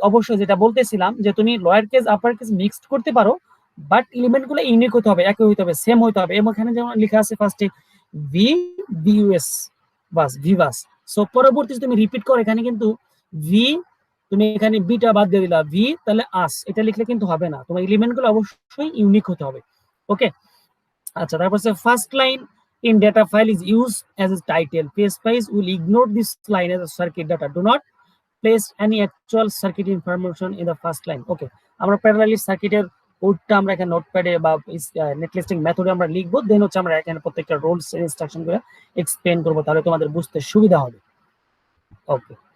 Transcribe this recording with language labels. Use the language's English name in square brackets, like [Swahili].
[Bangla] অবশ্যই যেটা বলতেছিলাম যে তুমি lower case upper case mixed করতে পারো, বাট এলিমেন্ট গুলো ইউনিক হতে হবে, একই হতে হবে, সেম হতে হবে। এবং এখানে যেমন লেখা আছে ফার্স্টে ভি বিউএস বাস ভিভাস, সো পরবর্তী তুমি রিপিট করো, এখানে কিন্তু ভি, তুমি এখানে বিটা বাদ দিয়ে দিলা, ভি তাহলে আস, এটা লিখলে কিন্তু হবে না, তোমার এলিমেন্ট গুলো অবশ্যই ইউনিক হতে হবে। ওকে, আচ্ছা, তারপর [English] First line in data file is used as a title. PSPice will ignore this line as a circuit data. Do not place any actual circuit information in the first line. [Bangla] Okay, আমরা parallelly সার্কিটের কোডটা আমরা এখানে নোটপ্যাডে বা net listing মেথডে আমরা লিখবো, দেন হচ্ছে আমরা এখানে প্রত্যেকটা রুলস এর ইনস্ট্রাকশন গুলো এক্সপ্লেইন করব, তাহলে তোমাদের বুঝতে সুবিধা হবে। ওকে,